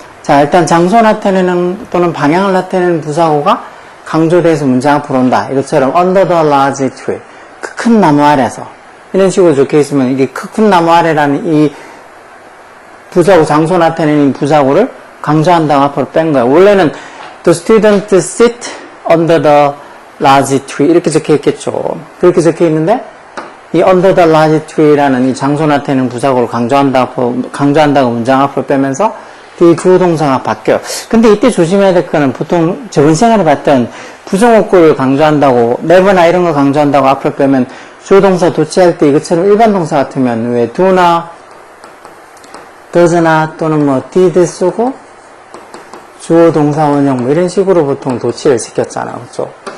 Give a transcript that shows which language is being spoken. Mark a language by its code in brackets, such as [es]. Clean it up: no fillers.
[ko] 자, 일단 장소 나타내는 또는 방향을 나타내는 부사구가 강조돼서 문제 앞으로 온다. 이것처럼 [en] under the large tree, [ko] 그 큰 나무 아래서 이런 식으로 적혀 있으면 이게 큰 나무 아래라는 이 부사구, 장소 나타내는 부사구를 강조한다고 앞으로 뺀 거예요. 원래는 [en] the student sit under the large tree [ko] 이렇게 적혀 있겠죠. 그렇게 적혀 있는데 이 [en] under the large tree라는 [ko] 이 장소 나타내는 부사구를 강조한다고 문장 앞으로 빼면서 뒤 주어 동사가 바뀌어요. 근데 이때 조심해야 될 거는 보통 저번 시간에 봤던 부정어구를 강조한다고 never나 이런 거 강조한다고 앞으로 빼면 주어 동사 도치할 때 이것처럼 일반 동사 같으면 왜 do나 does나 또는 did 쓰고 주어 동사 원형 이런 식으로 보통 도치를 시켰잖아요. 그렇죠?